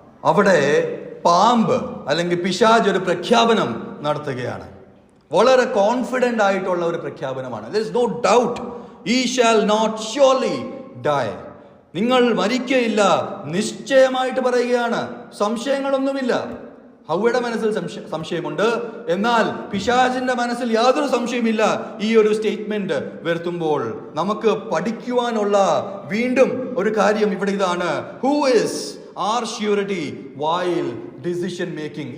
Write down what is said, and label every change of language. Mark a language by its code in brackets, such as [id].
[ml] അവിടെ പാമ്പ് അല്ലെങ്കിൽ പിശാച് ഒരു പ്രഖ്യാപനം നടത്തുകയാണ്. വളരെ കോൺഫിഡന്റ് ആയിട്ടുള്ള ഒരു പ്രഖ്യാപനമാണ്. [en] There is no doubt, he shall not surely die. [ml] നിങ്ങൾ മരിക്കയില്ല, നിശ്ചയമായിട്ട് പറയുകയാണ്. സംശയങ്ങളൊന്നുമില്ല. ഹൗവയുടെ മനസ്സിൽ സംശയമുണ്ട്, എന്നാൽ പിശാചിന്റെ മനസ്സിൽ യാതൊരു സംശയമില്ല. ഈ ഒരു സ്റ്റേറ്റ്മെന്റ് വരുത്തുമ്പോൾ നമുക്ക് പഠിക്കുവാനുള്ള വീണ്ടും ഒരു കാര്യം ഇവിടെ ഇതാണ്. [en] Who is our surety while decision making?